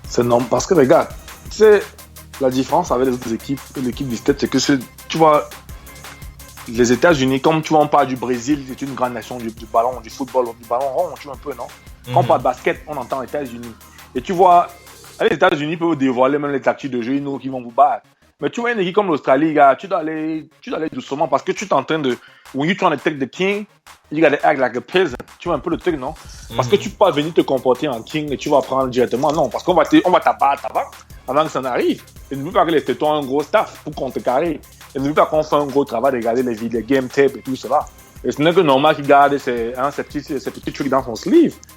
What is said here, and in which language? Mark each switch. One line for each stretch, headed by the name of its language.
French: C'est normal parce que regarde, tu sais, la différence avec les autres équipes et l'équipe du Stade, c'est que tu vois, les États-Unis, comme tu vois, on parle du Brésil, c'est une grande nation du ballon, du football, du ballon rond, tu vois un peu, non? Quand on parle de basket, on entend les États-Unis. Et tu vois, les États-Unis peuvent dévoiler même les tactiques de jeu, ils nous qui vont vous battre. Mais tu vois une équipe comme l'Australie, gars, tu dois aller doucement parce que tu es en train de.
English: When you trying to take the king, you gotta act like a peasant.
French: Tu vois un peu le truc, non? Parce que tu peux pas venir te comporter en king et tu vas prendre directement. Non, parce qu'on va t'abattre avant que ça n'arrive. Et n'oublie pas que les tétons ont un gros staff pour contrecarrer. Et n'oublie pas qu'on fait un gros travail de regarder les
English: game tapes
French: et tout cela. Et ce n'est que normal qu'il garde ces petits trucs dans son sleeve.